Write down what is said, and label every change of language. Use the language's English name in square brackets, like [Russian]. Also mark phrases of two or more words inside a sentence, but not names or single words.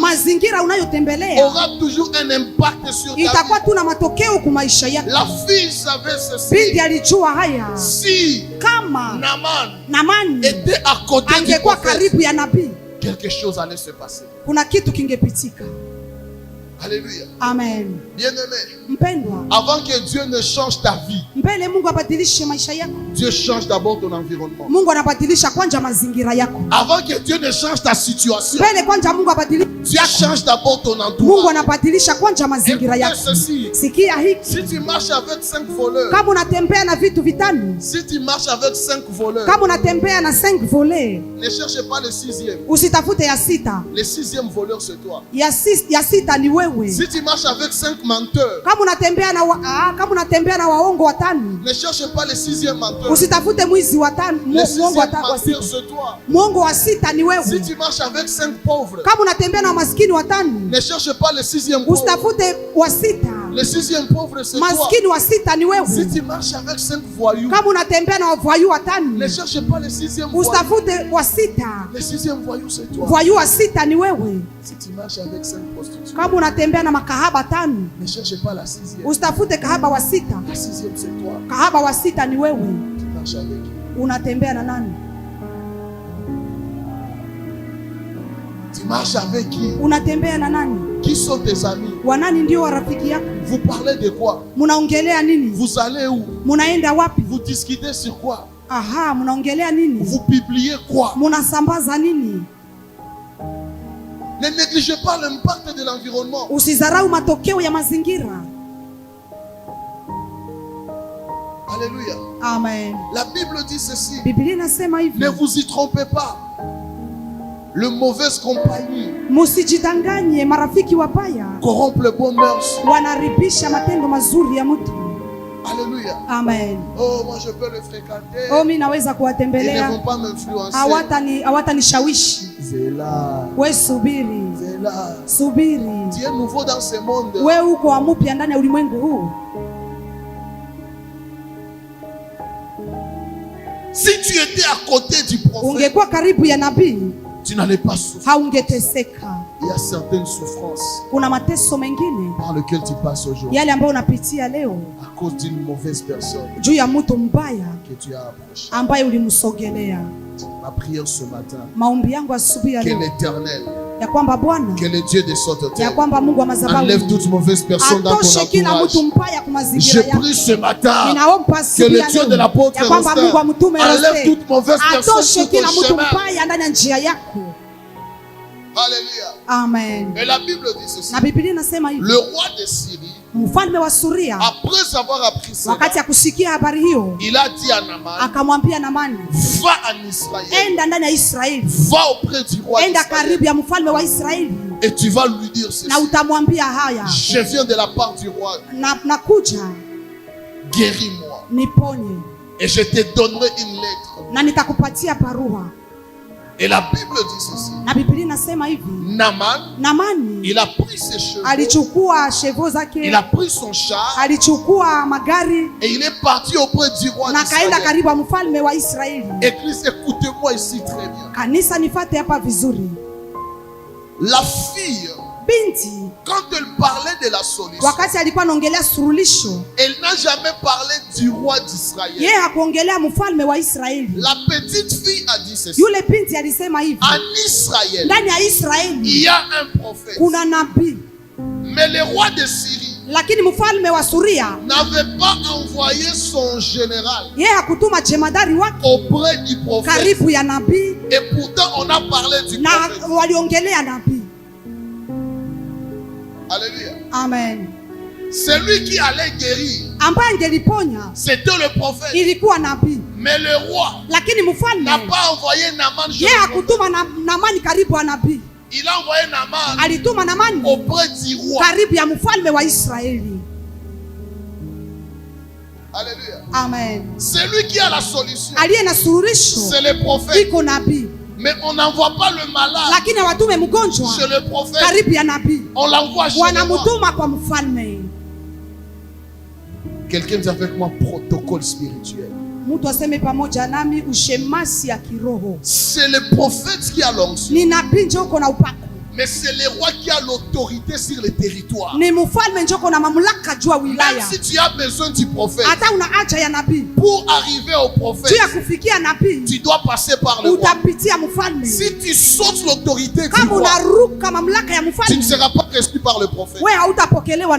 [Swahili] Mazingira unayotembelea [French] aura toujours un impact sur ta [Swahili] itakuwa [French] vie. [Swahili] tu na matokeo kwa maisha yako. [French] La fille savait ceci. [Swahili] Binti alijua haya, [French] Si [Swahili] kama [French] Naaman [Swahili] Naamani [French] était à côté du [Swahili] angekuwa [French] prophète, [Swahili] karibu ya nabii, [French] quelque chose allait se passer. [Swahili] kuna kitu kingepitika. [French] Alléluia. [Swahili] Amen. [French] Bien-aimé, [Swahili] Mpendwa, [French] avant que Dieu ne change ta vie, [Swahili] mbele Mungu abadilishe maisha yako, [French] Dieu change d'abord ton environnement. [Swahili] Mungu anabadilisha kwanza mazingira yako. [French] Avant que Dieu ne change ta situation, [Swahili] Mbele kwanza Mungu abadilishe, [French] Dieu change d'abord ton [Swahili] Mungu [French] entourage. [Swahili] anabadilisha kwanza mazingira [French] Écoutez [Swahili] yako. [French] ceci. [Swahili] Sikia hiki, [French] Si tu marches avec 5 voleurs, [Swahili] kama unatembea na vitu vitano, [French] si tu marches avec 5 voleurs, [Swahili] kama unatembea na 5 volets, [French] ne cherche pas le 6e. [Swahili] usitafute ya sita. [French] Le 6e voleur, c'est toi. [Swahili] Ya sita ni wewe. [French] Si tu marches avec 5 menteurs, [Swahili] Kama unatembea na waongo watano, [French] ne cherche pas le 6e menteur. [Swahili] usitafute mwizi watano, [French] Le [Swahili] muongo [French] 6e [Swahili] wa [French] menteur, [Swahili] sita. [French] c'est toi. [Swahili] Muongo wa sita ni [French] Si [Swahili] wewe. [French] tu marches avec 5 pauvres, [Swahili] Kama unatembea na maskini watano, [French] ne cherche pas le 6e pauvre. [Swahili] usitafute wa sita. [French] Le 6e pauvre, c'est toi. [Swahili] Maskini wa sita ni [French] Si [Swahili] wewe. [French] tu marches avec 5 voyous, [Swahili] Kama unatembea na wavoyu watano, [French] ne cherche pas le 6e voyou. [Swahili] usitafute wa sita. [French] Le 6e voyou, c'est toi. [Swahili] Voyu wa sita ni wewe. [French] Si tu marches avec 5 prostituées, [Swahili] Kama unatembea na makahaba tano, [French] ne cherche pas la 6e. [Swahili] usitafute kahaba wa sita. [French] La 6e, c'est toi. [Swahili] Kahaba wa sita ni wewe. [French] Tu marches avec qui? [Swahili] Unatembea na nani? [French] Tu marches avec qui? [Swahili] Unatembea na nani? [French] Qui sont tes amis? [Swahili] Wanani ndio warafiki yako? [French] Vous parlez de quoi? [Swahili] Munaongelea nini? [French] Vous allez où? [Swahili] Munaenda wapi? [French] Vous discutez sur quoi? [Swahili] Aha, munaongelea nini? [French] Vous publiez quoi? [Swahili] Munasambaza nini? [French] Ne négligez pas l'impact de l'environnement. [Swahili] Usizarau matokeo ya mazingira. [French] Alléluia. [Swahili] Amen. [French] La Bible dit ceci. [Swahili] Biblia inasema hivi, [French] Ne vous y trompez pas. Le mauvaise compagnie [Swahili] musijidanganye, marafiki wabaya [French] corrompt le bon mœurs. [Swahili] wanaribisha matendo mazuri ya mtu. [French] Alléluia. [Swahili] Amen. [French] Oh, moi je peux le fréquenter. [Swahili] Oh, mimi naweza [French] Ils ne [Swahili] kuwatembelea, [French] vont pas m'influencer. [Swahili] hawatanishawishi. [Lingala] Zéla. [Swahili] We subiri, [Lingala] Zéla. [Swahili] subiri. [French] Tu es nouveau dans ce monde. [Swahili] We uko wa mpya ndani ya ulimwengu huu. [French] Si tu étais à côté du prophète, [Swahili] Ungekuwa karibu ya nabii, [French] tu n'allais pas souffrir. [Swahili] haungeteseka. [French] Il y a certaines souffrances [Swahili] Kuna mateso mengine [French] par lesquelles tu passes aujourd'hui [Swahili] yale ambayo unapitia leo [French] à cause d'une mauvaise personne [Swahili] juu ya mtu mbaya [French] que tu as approchée. [Swahili] ambaye ulimsogelea. [French] Ma prière ce matin, [Swahili] Maombi yangu asubuhi ya [French] que [Swahili] leo [French] l'Éternel, [Swahili] ya kwamba Bwana, [French] que le Dieu de sainteté [Swahili] ya kwamba Mungu wa madhabahu [French] enlève toute mauvaise personne dans ton [Swahili] atoshe kila [French] entourage. [Swahili] mtu mbaya kwa [French] Je [Swahili] mazingira yako. [French] prie ce matin [Swahili] Ninaomba [French] que [Swahili] asubuhi [French] le [Swahili] ya [French] Dieu de [Swahili] leo [French] l'apôtre [Swahili] ya kwamba Mungu wa [French] Rostin [Swahili] mtume [French] enlève [Swahili] Rostin [French] toute mauvaise personne [Swahili] atoshe [French] sur [Swahili] kila [French] ton [Swahili] mtu [French] chemin. [Swahili] mbaya ndani ya njia yako. [French] Alléluia. [Swahili] Amen. [French] Et la Bible dit ceci. [Swahili] Na Biblia inasema hivi, [French] Le roi de Syrie, [Swahili] mfalme wa Suria [French] après avoir appris cela, [Swahili] wakati ya kusikia habari hiyo, [French] il a dit à Naaman, [Swahili] akamwambia Naamani, [French] va en Israël, [Swahili] enda ndani ya Israeli, [French] va auprès du roi [Swahili] enda [French] d'Israël [Swahili] karibu ya mfalme wa Israeli [French] et tu vas lui dire ceci. [Swahili] na utamwambia haya, [French] Je viens de la part du roi, [Swahili] nakuja [French] guéris-moi [Swahili] niponye [French] et je te donnerai une lettre. [Swahili] na nitakupatia barua. [French] Et la Bible dit ceci. [Swahili] Na Biblia inasema hivi, Naamani [French] il a pris ses chevaux, [Swahili] alichukua chevaux [French] il [Swahili] zake, [French] a pris son char, [Swahili] alichukua magari [French] et il est parti auprès du roi [Swahili] na kaenda [French] d'Israël. [Swahili] karibu ya mfalme wa Israeli. [French] Église, écoutez-moi ici très bien. [Swahili] Kanisa nifate hapa vizuri. [French] La fille, [Swahili] Binti [French] quand elle parlait de la solution, [Swahili] wakati alikuwa anaongelea suluhisho, [French] elle n'a jamais parlé du roi d'Israël. [Swahili] yeye hakuongelea mfalme wa Israeli. [French] La petite fille a dit ceci. [Swahili] Yule binti alisema hivi, [French] En Israël, [Swahili] ndani ya Israeli [French] il y a un prophète. [Swahili] kuna nabii, [French] Mais le roi de Syrie [Swahili] lakini mfalme wa Suria [French] n'avait pas envoyé son général [Swahili] yeye hakutuma jemadari wake [French] auprès du prophète. [Swahili] karibu ya nabii, [French] Et pourtant, on a parlé du [Swahili] na [French] prophète. [Swahili] waliongelea nabii. [French] Alléluia. [Swahili] Amen. [French] Celui qui allait guérir, [Swahili] Ambaye angeliponya [French] c'était le prophète. [Swahili] ilikuwa nabii, [French] Mais le roi [Swahili] lakini [French] n'a [Swahili] mfalme [French] pas envoyé Naaman chez [Swahili] yeye [French] le prophète. [Swahili] hakutuma Naamani karibu ya nabii, [French] Il a envoyé Naaman [Swahili] alituma Naamani [French] auprès du roi. [Swahili] karibu ya mfalme wa Israeli. [French] Alléluia. [Swahili] Amen. [French] Celui qui a la solution, [Swahili] Aliye na suluhisho [French] c'est le prophète. [Swahili] iko nabii, [French] Mais on n'envoie pas le malade [Swahili] lakini watume mgonjwa [French] chez le prophète. [Swahili] karibu ya nabii, [French] On l'envoie chez le roi. [Swahili] wanamtuma kwa mfalme. [French] Quelqu'un dit avec moi protocole spirituel. [Swahili] Mtu aseme pamoja nami, ushemasi ya kiroho. [French] C'est le prophète qui a l'onction. [Swahili] Ni nabii njo uko na upako, [French] Mais c'est le roi qui a l'autorité sur le territoire. [Swahili] ni mfalme njo uko na mamlaka juu ya [French] Même [Swahili] wilaya. [French] si tu as besoin du prophète, [Swahili] Hata una haja ya nabii, [French] pour arriver au prophète, [Swahili] juu ya kufikia nabii [French] tu dois passer par le roi. [Swahili] utapitia mfalme. [French] Si tu sautes l'autorité du [Swahili] Kama [French] roi, [Swahili] unaruka mamlaka ya [French] tu ne [Swahili] mfalme, [French] seras pas reçu par le prophète. [Swahili] wewe hautapokelewa na